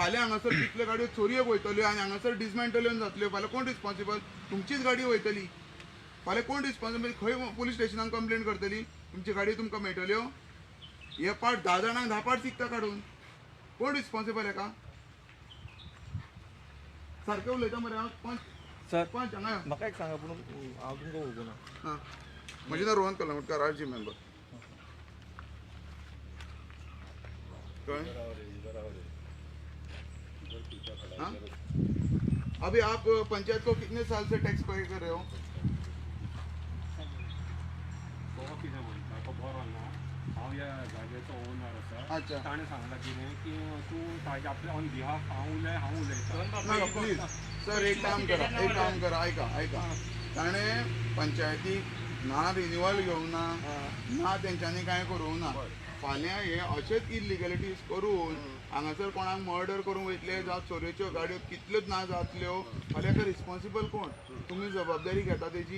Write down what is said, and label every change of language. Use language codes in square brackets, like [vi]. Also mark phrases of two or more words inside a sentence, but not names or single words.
[kok] फाल्यां हांगासर कितल्यो गाडयो चोरयो वयतल्यो आनी हांगासर डिसमेंटल्यो जातल्यो फाल्यां कोण रिस्पॉन्सिबल तुमचीच गाडी वयतली फाल्यां कोण रिस्पॉन्सिबल खंय पुलीस स्टेशनाक कंप्लेंट करतली तुमची गाडी तुमकां मेळटल्यो हे पार्ट 10 जाणांक 10 पार्ट शिकता काडून कोण रिस्पॉन्सिबल हेका सारकें उलयता मरे हांव पंच हांगा म्हाका एक सांगा पूण हांव तुमकां वळखूं ना हां म्हजें नांव रोहन कलंगूटकार आरजी मेंबर हाँ? [hi] अभी आप पंचायत को कितने साल से टैक्स पे कर रहे हो [kok] हांव ह्या जागेचो ओनर आसा अच्छा ताणें सांगलां कितें की तूं ताजे आपल्या [en] on behalf [kok] हांव उलयतां ना प्लीज सर एक काम करा ऐका ताणें पंचायतीक ना रिन्युअल घेवंक ना तेंच्यांनी कांय करूंक ना फाल्यां हे अशेच इलिगॅलिटीज करून हांगासर कोणाक मर्डर करूंक वयतले जावं चोरेच्यो गाडयो कितल्योच ना जातल्यो फाल्यां हेका रिस्पॉन्सिबल कोण तुमी जबाबदारी घेता तेजी